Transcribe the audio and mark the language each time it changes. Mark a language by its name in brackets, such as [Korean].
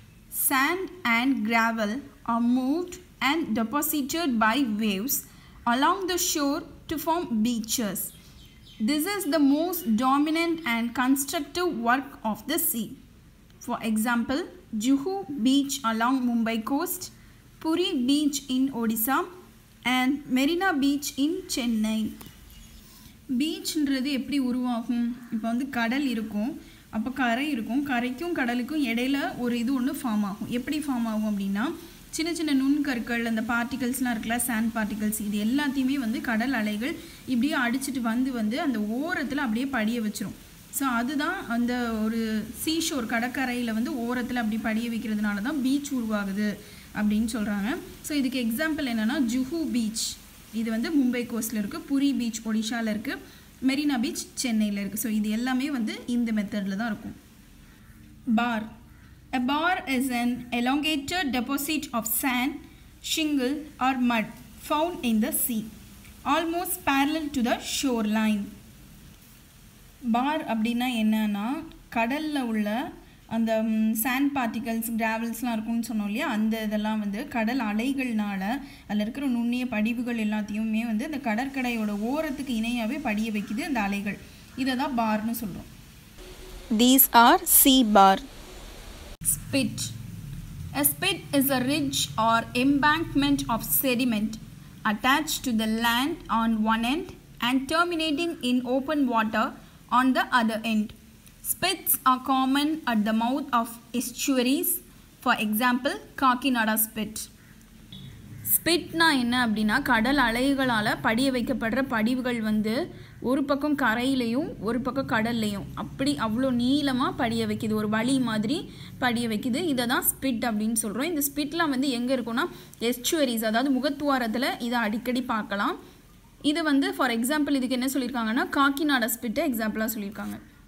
[English] Sand and gravel are moved and deposited by waves along the shore to form beaches. This is the most dominant and constructive work of the sea. For example, Juhu Beach along Mumbai coast, Puri Beach in Odisha and Marina Beach in Chennai. [Tamil] பீச்ன்றது எப்படி உருவாகும், இப்போ வந்து கடல் இருக்கும், அப்போ கரை இருக்கும், கரைக்கும் கடலுக்கும் இடையில ஒரு இது ஒன்று ஃபார்ம் ஆகும். எப்படி ஃபார்ம் ஆகும் அப்படின்னா சின்ன சின்ன நுண்கற்கள், அந்த பார்ட்டிகல்ஸ்லாம் இருக்குல்ல, சாண்ட் பார்ட்டிகல்ஸ், இது எல்லாத்தையுமே வந்து கடல் அலைகள் இப்படியே அடிச்சுட்டு வந்து அந்த ஓரத்தில் அப்படியே படிய வச்சிரும். ஸோ அதுதான் அந்த ஒரு சீஷோர் கடற்கரையில் வந்து ஓரத்தில் அப்படி படிய வைக்கிறதுனால தான் பீச் உருவாகுது அப்படின்னு சொல்கிறாங்க. ஸோ இதுக்கு எக்ஸாம்பிள் என்னென்னா ஜுஹு பீச், இது வந்து மும்பை கோஸ்ட்டில் இருக்குது. புரி பீச் ஒடிஷாவில் இருக்குது. மெரினா பீச் சென்னையில் இருக்குது. ஸோ இது எல்லாமே வந்து இந்த மெத்தடில் தான் இருக்கும். [English] Bar. A bar is an elongated deposit of sand, shingle or mud found in the sea, almost parallel to the shoreline. [Tamil] Bar அப்படின்னா என்னன்னா கடலில் உள்ள அந்த சாண்ட் பார்ட்டிகல்ஸ் கிராவல்ஸ்லாம் இருக்கும்னு சொன்னோம் இல்லையா, அந்த இதெல்லாம் வந்து கடல் அலைகள்னால அதில் இருக்கிற நுண்ணிய படிவுகள் எல்லாத்தையுமே வந்து அந்த கடற்கரையோட ஓரத்துக்கு இணையாகவே படிய வைக்குது அந்த அலைகள். இதை தான் பார்னு சொல்கிறோம். [English] These are sea bar. Spit. A spit is a ridge or embankment of sediment attached to the land on one end and terminating in open water on the other end. Spits are common at the mouth of estuaries. For example, Kakinada Spit. [Tamil] ஸ்பிட்னா என்ன அப்படின்னா கடல் அலைகளால் படிய வைக்கப்படுற படிவுகள் வந்து ஒரு பக்கம் கரையிலையும் ஒரு பக்கம் கடல்லையும் அப்படி அவ்வளோ நீளமாக படிய வைக்குது, ஒரு வழி மாதிரி படிய வைக்குது. இதை தான் ஸ்பிட் அப்படின்னு சொல்கிறோம். இந்த ஸ்பிட்லாம் வந்து எங்கே இருக்குன்னா எஸ்சுவரிஸ், அதாவது முகத்துவாரத்தில் இதை அடிக்கடி பார்க்கலாம். இது வந்து ஃபார் எக்ஸாம்பிள் இதுக்கு என்ன சொல்லியிருக்காங்கன்னா காக்கிநாடா ஸ்பிட்டை எக்ஸாம்பிளாக சொல்லியிருக்காங்க.